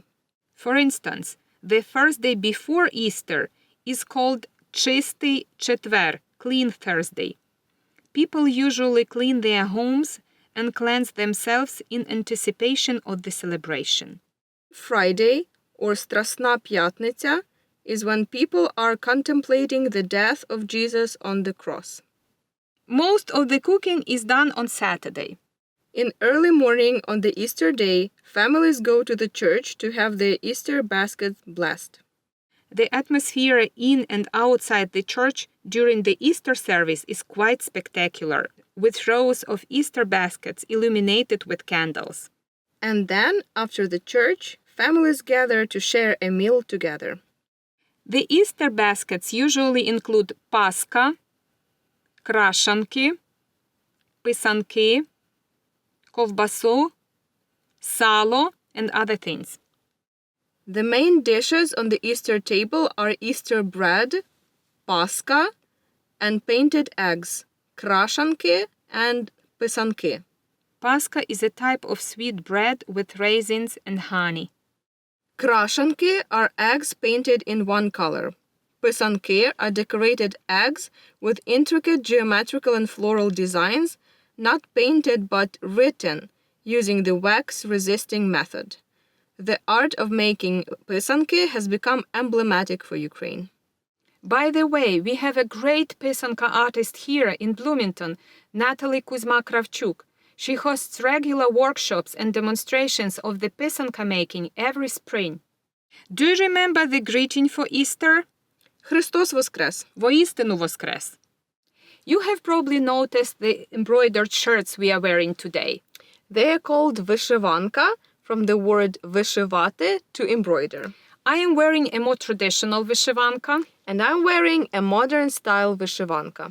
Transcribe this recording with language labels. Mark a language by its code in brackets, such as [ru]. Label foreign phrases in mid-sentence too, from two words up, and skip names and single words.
[en] For instance, the first day before Easter is called [uk] Чистий четвер, [en] Clean Thursday. People usually clean their homes and cleanse themselves in anticipation of the celebration. Friday, or [uk] Страсна п'ятниця, [en] is when people are contemplating the death of Jesus on the cross. Most of the cooking is done on Saturday. In early morning on the Easter day, families go to the church to have their Easter baskets blessed. The atmosphere in and outside the church during the Easter service is quite spectacular, with rows of Easter baskets illuminated with candles. And then, after the church, families gather to share a meal together. The Easter baskets usually include [uk] паска, крашанки, писанки, ковбасу, сало, [en] and other things. The main dishes on the Easter table are Easter bread, паска, and painted eggs, крашанки and писанки. Паска is a type of sweet bread with raisins and honey. Крашанки are eggs painted in one color. Писанки are decorated eggs with intricate geometrical and floral designs, not painted but written, using the wax-resisting method. The art of making писанки has become emblematic for Ukraine. By the way, we have a great писанка artist here in Bloomington, Natalie Kuzma-Kravchuk. She hosts regular workshops and demonstrations of the писанка making every spring. Do you remember the greeting for Easter? [uk] Христос воскрес! Воістину воскрес! [en] You have probably noticed the embroidered shirts we are wearing today. They are called вишиванка, from the word вишивати, to embroider. I am wearing a more traditional вишиванка. And I'm wearing a modern-style вишиванка.